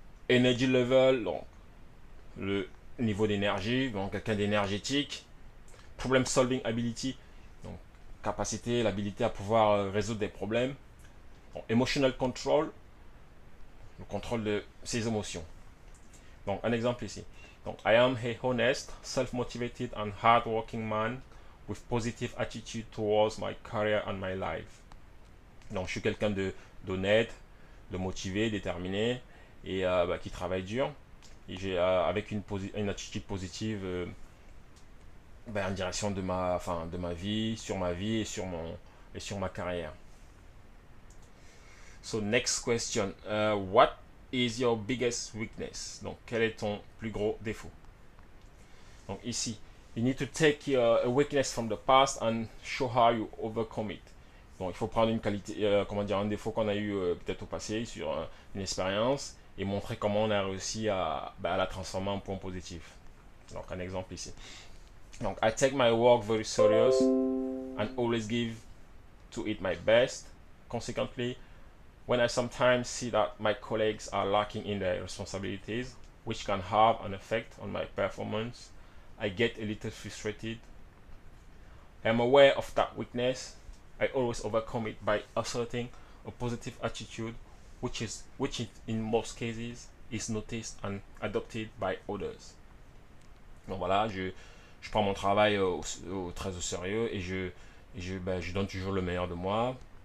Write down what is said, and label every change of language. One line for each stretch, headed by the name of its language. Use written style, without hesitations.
English: Energy level,
French: donc le niveau d'énergie, donc quelqu'un d'énergétique.
English: Problem solving ability,
French: donc capacité, l'habilité à pouvoir résoudre des problèmes. Donc,
English: emotional control,
French: le contrôle de ses émotions. Donc, un exemple ici.
English: Donc, I am a honest, self-motivated and hard-working man with positive attitude towards my career and my life.
French: Donc, je suis quelqu'un d'honnête, de motivé, déterminé et qui travaille dur. Et j'ai avec une attitude positive en direction de de ma vie, sur ma vie et sur ma carrière.
English: So next question, what is your biggest weakness?
French: Donc quel est ton plus gros défaut?
English: Donc ici, you need to take a weakness from the past and show how you overcome it.
French: Donc il faut prendre une qualité, comment dire, un défaut qu'on a eu peut-être au passé sur une expérience et montrer comment on a réussi à la transformer en point positif. Donc un exemple ici.
English: Donc I take my work very serious and always give to it my best. Consequently, when I sometimes see that my colleagues are lacking in their responsibilities, which can have an effect on my performance, I get a little frustrated. I'm aware of that weakness. I always overcome it by asserting a positive attitude, which in most cases is noticed and adopted by others.
French: Donc voilà, je prends mon travail très au sérieux et je donne toujours le meilleur de moi.